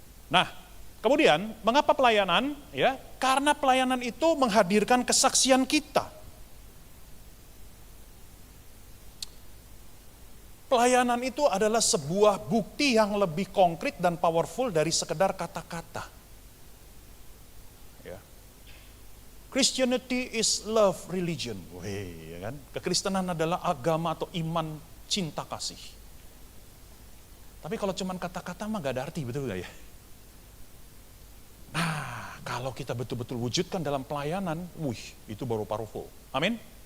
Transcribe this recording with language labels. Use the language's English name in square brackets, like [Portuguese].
[Indonesian] Nah, kemudian mengapa pelayanan? Ya, karena pelayanan itu menghadirkan kesaksian kita. Pelayanan itu adalah sebuah bukti yang lebih konkret dan powerful dari sekedar kata-kata. [English] Christianity is love religion. [Indonesian] Ya kan? Kekristenan adalah agama atau iman cinta kasih. Tapi kalau cuma kata-kata mah gak ada arti, betul gak ya? Nah, kalau kita betul-betul wujudkan dalam pelayanan, itu baru powerful. Amin.